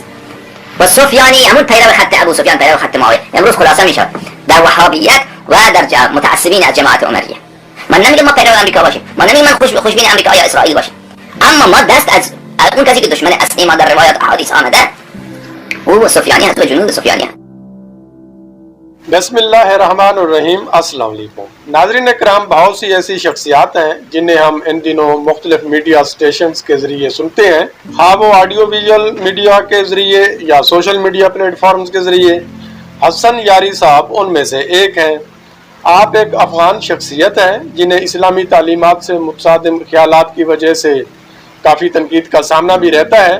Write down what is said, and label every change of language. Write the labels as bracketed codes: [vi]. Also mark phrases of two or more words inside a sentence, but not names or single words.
[fa] و سفیانی همون پیرو خط ابو سفیان, پیرو خط معاویه. امروز خلاصه میشه در وهابیت و در متعصبین از جماعت عمریه. من نمیگم ما پیرو امریکا باشیم, من نمیگم من خوشبین امریکا یا اسرائیل باشیم, اما ما دست از اون کسی که دشمن اصلی ما در روایت احادیث آمده او سفیانی هست و جنود سفیانی هست. [ar] بسم اللہ الرحمن الرحیم. السلام علیکم [ur] ناظرین کرام. بہت سی ایسی شخصیات ہیں جنہیں ہم ان دنوں مختلف [en] media stations [ur] کے ذریعے سنتے ہیں, ہاں وہ [en] audio visual media [ur] کے ذریعے یا [en] social media platforms [ur] کے ذریعے. حسن یاری صاحب ان میں سے ایک ہیں. آپ ایک افغان شخصیت ہیں جنہیں اسلامی تعلیمات سے متصادم خیالات کی وجہ سے کافی تنقید کا سامنا بھی رہتا ہے.